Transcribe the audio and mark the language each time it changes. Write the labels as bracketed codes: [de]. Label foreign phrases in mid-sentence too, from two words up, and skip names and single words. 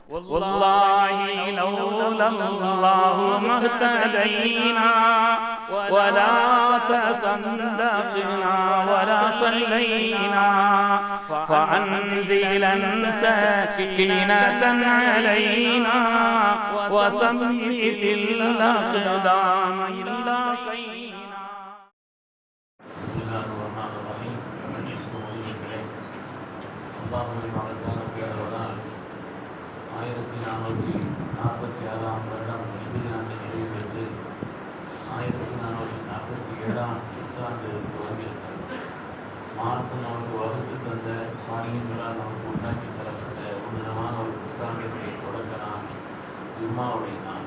[ar] والله لولا الله ما اهتدينا ولا تصدقنا ولا صلينا فأنزلا سكينة علينا وثبت الأقدام إلا قينا. بسم الله الرحمن الرحيم. [ta] அல்லாஹ்வுடைய மகத்தான பெயரால் 1446 வருடம் இந்திய ஆண்டு நிறைவு பெற்று 1447 புத்தாண்டு துவங்கியிருக்கிறது. மார்க்கம் நமக்கு வகுத்து தந்த சாமியங்களால் நமக்கு உண்டாக்கி தரப்பட்ட உன்னதமான ஒரு புத்தாண்டினுடைய தொடக்க நாள் ஜும்மாவுடைய நாள்.